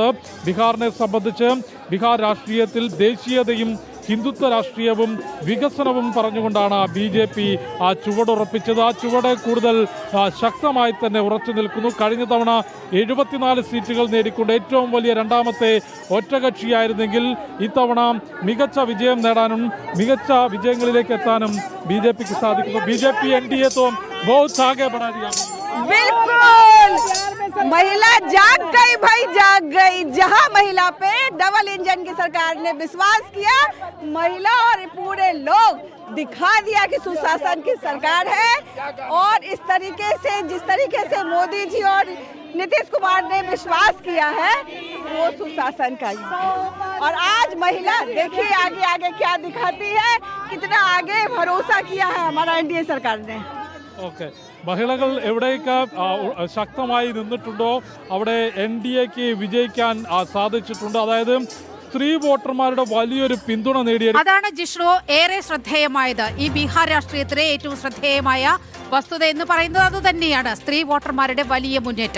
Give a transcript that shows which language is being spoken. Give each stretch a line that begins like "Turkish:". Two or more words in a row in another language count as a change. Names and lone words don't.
Malayalam: ബീഹാറിനെ സംബന്ധിച്ച് ബീഹാർ രാഷ്ട്രീയത്തിൽ ദേശീയതയും ഹിന്ദുത്വ രാഷ്ട്രീയവും വികസനവും പറഞ്ഞുകൊണ്ടാണ് BJP ചുവടുറപ്പിച്ചത്. ആ ചുവട് കൂടുതൽ ശക്തമായി തന്നെ ഉറച്ചു നിൽക്കുന്നു. കഴിഞ്ഞ തവണ 74 സീറ്റുകൾ നേടിക്കൊണ്ട് ഏറ്റവും വലിയ 2ാമത്തെ ഒറ്റകക്ഷിയായിരുന്നെങ്കിൽ ഇത്തവണ മികച്ച വിജയം നേടാനും മികച്ച വിജയങ്ങളിലേക്ക് എത്താനും BJPക്ക് സാധിക്കുന്നു.
Hindi: BJP NDA तो बहुत आगे बढ़ा दिया. बिल्कुल, महिला जाग गई भाई, जाग गई. जहां महिला पे
English: double engine
Hindi: की सरकार ने विश्वास किया, महिला और पूरे लोग दिखा दिया कि सुशासन की सरकार है. और इस तरीके से, जिस तरीके से मोदी जी और नीतीश कुमार ने विश्वास किया है, वो सुशासन का ही है. और आज महिला देखिए आगे आगे क्या दिखाती है, कितना आगे भरोसा किया है हमारा NDA सरकार ने.
Malayalam: ഓക്കെ, മഹിളകൾ എവിടെയൊക്കെ ശക്തമായി നിന്നിട്ടുണ്ടോ അവിടെ NDAക്ക് വിജയിക്കാൻ സാധിച്ചിട്ടുണ്ട്. അതായത് സ്ത്രീ വോട്ടർമാരുടെ വലിയൊരു പിന്തുണ നേടിയ അതാണ് ജിഷ്ണു ഏറെ ശ്രദ്ധേയമായത്. ഈ ബീഹാർ രാഷ്ട്രീയത്തിലെ ഏറ്റവും ശ്രദ്ധേയമായ വസ്തുത എന്ന് പറയുന്നത് അത് തന്നെയാണ്, സ്ത്രീ വോട്ടർമാരുടെ വലിയ മുന്നേറ്റം.